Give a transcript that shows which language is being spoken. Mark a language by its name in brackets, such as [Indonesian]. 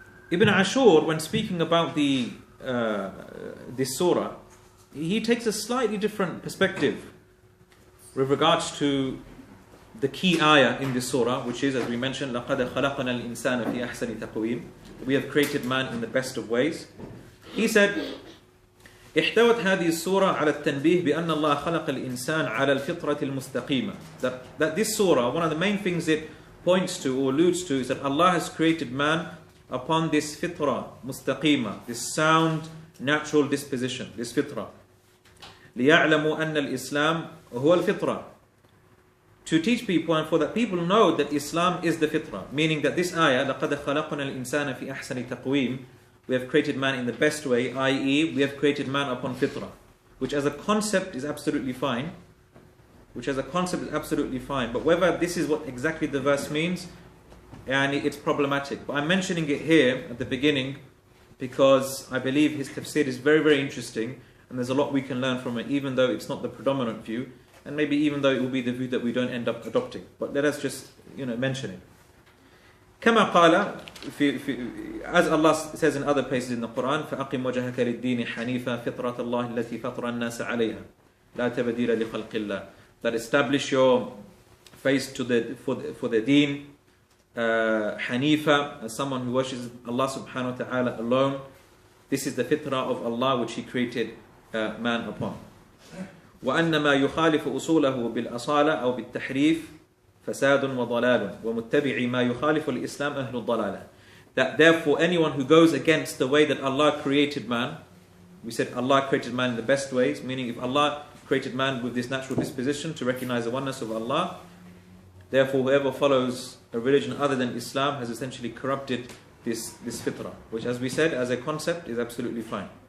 [English] Ibn Ashur, when speaking about this surah, he takes a slightly different perspective with regards to the key ayah in this surah, which is, as we mentioned, [Arabic] لَقَدْ خَلَقْنَا الْإِنسَانَ فِي أَحْسَنِ تَقْوِيمٍ. [English] We have created man in the best of ways. He said, [Arabic] احتوت هذه السورة على التنبيه بأن الله خلق الإنسان على الفطرة المستقيمة. [English] That this surah, one of the main things it points to or alludes to is that Allah has created man upon this fitra mustaqima, this sound natural disposition, this fitra. [Arabic] ليعلموا أن الإسلام هو الفطرة. [English] To teach people and for that people know that Islam is the fitra, meaning that this ayah [Arabic] لقد خلقنا الإنسان في أحسن تقويم, [English] we have created man in the best way, i.e. we have created man upon fitra, which as a concept is absolutely fine. But whether this is what exactly the verse means, and it's problematic. But I'm mentioning it here at the beginning because I believe his tafsir is very, very interesting and there's a lot we can learn from it, even though it's not the predominant view, and maybe even though it will be the view that we don't end up adopting. But let us just mention it. [Arabic] كما قال [English] as Allah says in other places in the Quran, [Arabic] فأقم وجهك للدين حنيفا فطرة الله التي فطر الناس عليها لا تبديل لخلق الله. [English] That establish your face for the deen, Hanifa, as someone who worships Allah subhanahu wa ta'ala alone. This is the fitrah of Allah which He created man upon. [Arabic] وأن ما يخالف أصوله بالأصالة أو بالتحريف فساد وضلال ومتبعي ما يخالف الإسلام أهل الضلالة. [English] That therefore anyone who goes against the way that Allah created man, we said Allah created man in the best ways, meaning if Allah created man with this natural disposition to recognize the oneness of Allah, therefore whoever follows a religion other than Islam has essentially corrupted this fitrah, which as we said as a concept is absolutely fine.